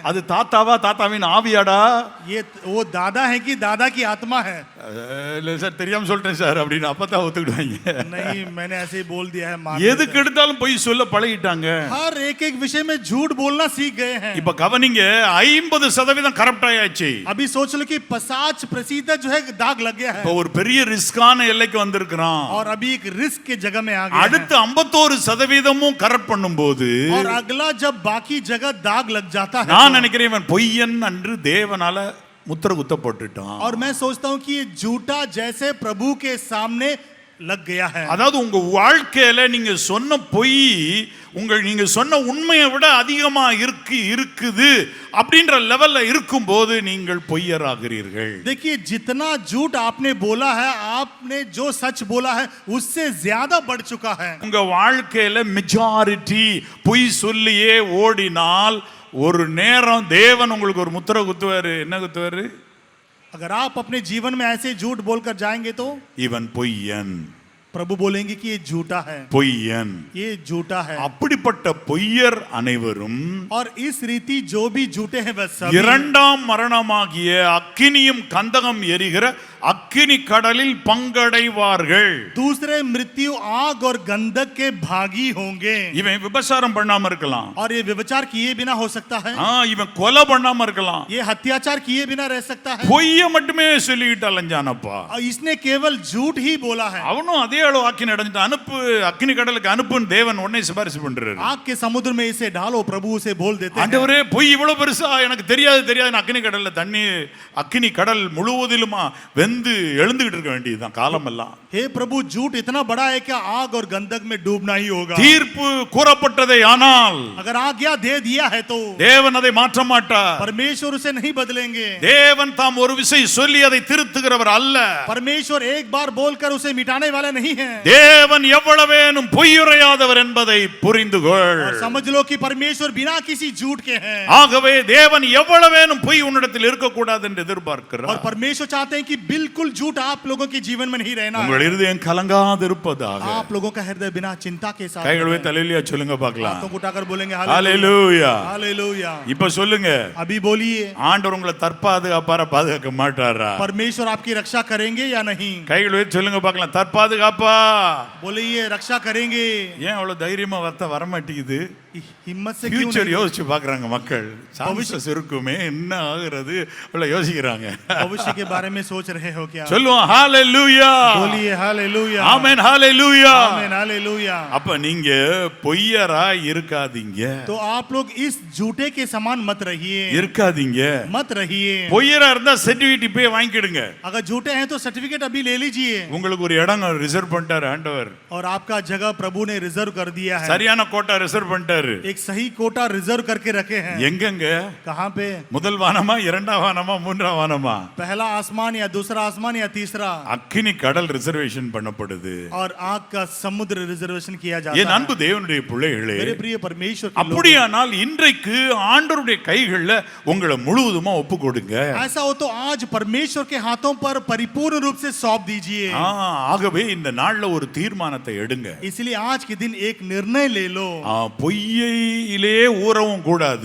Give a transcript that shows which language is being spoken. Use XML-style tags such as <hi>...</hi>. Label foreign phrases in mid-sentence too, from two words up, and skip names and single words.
<ta>அது தாத்தாவா தாத்தாவின் ஆவியாடா</ta> <hi>ये वो दादा है कि दादा की आत्मा है?</hi> <ta>இல்ல சார் தெரியாம சொல்லிட்டேன் சார் அப்படின்னு அப்பதான் ஒத்துக்கிடுவாங்க</ta> <hi>नहीं, मैंने ऐसे ही बोल दिया है। मान</hi> <ta>எதுக்கு எடுத்தாலும் பொய் சொல்ல பழகிட்டாங்க</ta> <hi>हर एक विषय में झूठ बोलना सीख गए हैं।</hi> <ta>இப்ப கவனிங்க 50% கரப்ட் ஆயாச்சு</ta> <hi>अभी सोच लो कि 50% जो है दाग लग गया है</hi> <ta>இப்ப ஒரு பெரிய ரிஸ்கான எல்லைக்கு வந்திருக்கிறான்</ta> <hi>और अभी एक रिस्क के जगह में आ गया है।</hi> <ta>அடுத்து 51% கரப்ட் பண்ணும்போது</ta> <hi>और अगला जब बाकी जगह दाग लग जाता है</hi> <ta>நான் நினைக்கிறேன் இவன் பொய்யன் என்று தேவனால முத்திர குத்தப்பட்டுட்டான்</ta> <hi>और मैं सोचता हूं कि ये झूठा जैसे प्रभु के सामने लग गया है।</hi> <ta>அதாவது உங்க வாழ்க்கையில நீங்க சொன்ன பொய் நீங்க சொன்ன உண்மையை விட அதிகமா இருக்குது அப்படின்ற லெவல்ல இருக்கும்போது நீங்கள் பொய்யராகிறீர்கள்।</ta> <hi>देखिए, जितना झूठ आपने बोला है, आपने जो सच बोला है उससे ज्यादा बढ़ चुका है।</hi> <ta>உங்க வாழ்க்கையில மெஜாரிட்டி பொய் சொல்லியே ஓடினால் ஒரு நேரம் தேவன் உங்களுக்கு ஒரு முத்திரை குத்துவாரு। என்ன குத்துவாரு?</ta> <hi>अगर आप अपने जीवन में ऐसे झूठ बोलकर जाएंगे तो</hi> <ta>இவன் பொய்யன்,</ta> <hi>प्रभु बोलेंगे कि ये झूठा है,</hi> <ta>பொய்யன்।</ta> <hi>ये झूठा है।</hi> <ta>அப்படிப்பட்ட பொய்யர் அனைவரும்</ta> <hi>और इस रीति जो भी झूठे हैं वह सब</hi> <ta>இரண்டாம் மரணமாகிய அக்கினியும் கந்தகம் எரிகிற அக்கினி கடலில் பங்கடைவார்கள்।</ta> <hi>दूसरे मृत्यु आग और गंधक के भागी होंगे।</hi> <ta>இவன் விபச்சாரம் பண்ணாம இருக்கலாம்,</ta> <hi>और ये व्यभिचार किए बिना हो सकता है,</hi> <ta>இவன் கொலை பண்ணாம இருக்கலாம்,</ta> <hi>ये हत्याचार किए बिना रह सकता है।</hi> <ta>பொய்ய மட்டுமே சொல்லிட்டு அலைஞ்சானப்பா।</ta> <hi>और इसने केवल झूठ ही बोला है।</hi> <ta>அவனும் அதே அளவு அக்கினி அடைஞ்சிட்டு அனுப்பு, அக்கினி கடலுக்கு அனுப்புன்னு தேவன் உடனே சிபாரிசு பண்றாரு।</ta> <hi>आग के समुद्र में इसे डालो, प्रभु उसे बोल देते हैं।</hi> <ta>ஆண்டவரே பொய் இவ்வளவு பெருசா எனக்கு தெரியாது அக்கினி கடல்ல தண்ணி அக்கினி கடல் முழுவதிலுமா வெந்து எழுந்துகிட்டு இருக்க வேண்டியதுதான் காலம் எல்லாம்।</ta> <hi>हे प्रभु, झूठ इतना बड़ा है कि आग और गंधक में डूबना ही होगा।</hi> <ta>தீர்ப்பு கூறப்பட்டதை ஆனால்</ta> <hi>अगर आज्ञा दे दिया है तो</hi> <ta>தேவன் அதை மாற்ற மாட்டார்।</ta> <hi>परमेश्वर उसे नहीं बदलेंगे।</hi> <ta>தேவன் தாம் ஒரு விஷயம் சொல்லி அதை திருத்துகிறவர் அல்ல।</ta> <hi>परमेश्वर एक बार बोलकर उसे मिटाने वाले नहीं है।</hi> <ta>தேவன் எவ்வளவேனும் பொய்யுரையாதவர் என்பதை புரிந்துகொள்।</ta> <hi>और समझ लो कि परमेश्वर बिना किसी झूठ के हैं।</hi> <ta>ஆகவே தேவன் எவ்வளவேனும் பொய் உன்னிடத்தில் இருக்கக்கூடாது என்று</ta> <hi>और</hi> <ta>எதிர்பார்க்கிறார்।</ta> <hi>परमेश्वर चाहते हैं कि बिल्कुल झूठ आप लोगों के जीवन में नहीं रहना</hi> <ta>உங்கள்</ta> <hi>है।</hi> <ta>இருதயம் கலங்காதிருப்பதாக।</ta> <hi>आप लोगों का हृदय बिना चिंता के साथ</hi> <ta>கைகளை</ta> <hi>रहे।</hi> <ta>தலையில சொல்லுங்க பார்க்கலாம்।</ta> <hi>हाथों को उठाकर बोलेंगे</hi> <ta>ஹalleluya।</ta> <hi>हालेलुया।</hi> <ta>இப்ப சொல்லுங்க,</ta> <hi>अभी बोलिए,</hi> <ta>ஆண்டவர் உங்களை தற்பாதுகாப்பார பாதுகாக்க மாட்டாரா?</ta> <hi>परमेश्वर आपकी रक्षा करेंगे या नहीं?</hi> <ta>கைகளை சொல்லுங்க பார்க்கலாம், தற்பாதுகாப்பா।</ta> <hi>बोलिए, रक्षा करेंगे।</hi> <ta>ஏன் அவ்வளவு தைரியமா வர மாட்டேங்குது?</ta> <hi>हिम्मत से क्यों</hi> <ta>ஃபியூச்சர்</ta> <hi>नहीं?</hi> <ta>யோசிச்சு பாக்குறாங்க மக்கள், சான்சஸ் இருக்குமே என்ன ஆகுறது அவ்வளவு யோசிக்கிறாங்க।</ta> <hi>भविष्य के बारे में सोच रहे हो क्या?</hi> <ta>சொல்லுவோம் ஹalleluya।</ta> <hi>बोलिए हालेलुया।</hi> <ta>ஆமென் ஹalleluya।</ta> <hi>आमीन हालेलुया।</hi> <ta>அப்ப நீங்க பொய்யரா இருக்காதீங்க,</ta> <hi>तो आप लोग इस झूठे के समान मत रहिए,</hi> <ta>இருக்காதீங்க।</ta> <hi>मत रहिए।</hi> <ta>பொய்யரா இருந்தா சர்டிபிகேட் போய் வாங்கிடுங்க।</ta> <hi>अगर झूठे हैं तो सर्टिफिकेट अभी ले लीजिए।</hi> <ta>உங்களுக்கு ஒரு இடம் ரிசர்வ் பண்ணிட்டாரு ஆண்டவர்,</ta> <hi>और आपका जगह प्रभु ने रिजर्व कर दिया है।</hi> <ta>சரியான கோட்டா ரிசர்வ் பண்ணிட்டாரு।</ta> <hi>एक सही कोटा रिजर्व करके रखे हैं।</hi> <ta>எங்கங்க?</ta> <hi>कहाँ पे?</hi> <ta>முதல் வானமா, இரண்டாம் வானமா, மூன்றாம் வானமா?</ta> <hi>पहला आसमान या दूसरा आसमान या तीसरा?</hi> <ta>அக்கினி கடல் ரிசர்வேஷன் பண்ணப்படுது।</ta> <hi>और आग का समुद्र रिजर्वेशन किया जाता</hi> <ta>என்</ta> <hi>है।</hi> <ta>அன்பு தேவனுடைய பிள்ளைகளே,</ta> <hi>मेरे प्रिय परमेश्वर के लोगों,</hi> <ta>அப்படியானால் இன்றைக்கு ஆண்டவருடைய கைகள்ல உங்களை முழுவதுமா ஒப்பு கொடுங்க।</ta> <hi>ऐसा हो तो आज परमेश्वर के हाथों पर परिपूर्ण रूप से सौंप दीजिए।</hi> <ta>ஆகவே இந்த நாள்ல ஒரு தீர்மானத்தை எடுங்க।</ta> <hi>इसलिए आज के दिन एक निर्णय ले लो।</hi> <ta>பொய்யிலே ஊறவும் கூடாது,</ta>